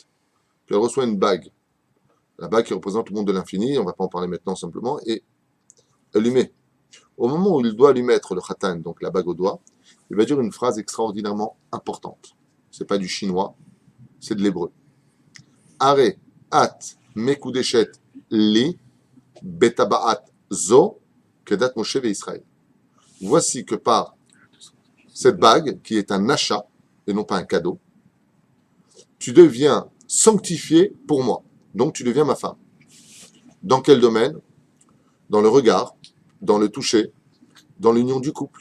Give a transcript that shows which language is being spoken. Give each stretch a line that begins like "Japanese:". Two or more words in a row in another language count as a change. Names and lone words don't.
French: Puis elle reçoit une bague. La bague qui représente le monde de l'infini, on ne va pas en parler maintenant simplement, et elle lui met. Au moment où il doit lui mettre le khatan, donc la bague au doigt, il va dire une phrase extraordinairement importante. Ce n'est pas du chinois, c'est de l'hébreu.
Hebrew: הרי את מקודשת לי בטבעת זו כדת משה וישראל.
French: Voici que par cette bague, qui est un achat et non pas un cadeau, tu deviens sanctifié pour moi. Donc tu deviens ma femme. Dans quel domaine? Dans le regard, dans le toucher, dans l'union du couple.